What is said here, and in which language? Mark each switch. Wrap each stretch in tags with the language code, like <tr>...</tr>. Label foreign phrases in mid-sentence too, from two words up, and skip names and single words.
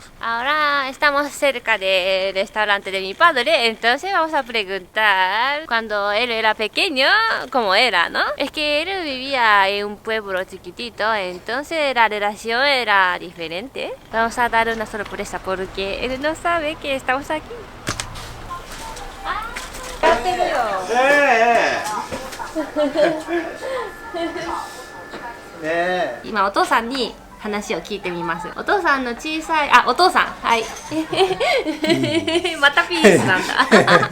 <es>Ahora estamos cerca del restaurante de mi padre, entonces vamos a preguntar cuando él era pequeño, cómo era, ¿no? Es que él vivía en un pueblo chiquitito, entonces la relación era diferente. Vamos a dar una sorpresa porque él no sabe que estamos aquí.</es> <ja>Ima お父さんに話を聞いてみます。お父さんの小さい、お父さん、はい。またピースなんだ。</ja>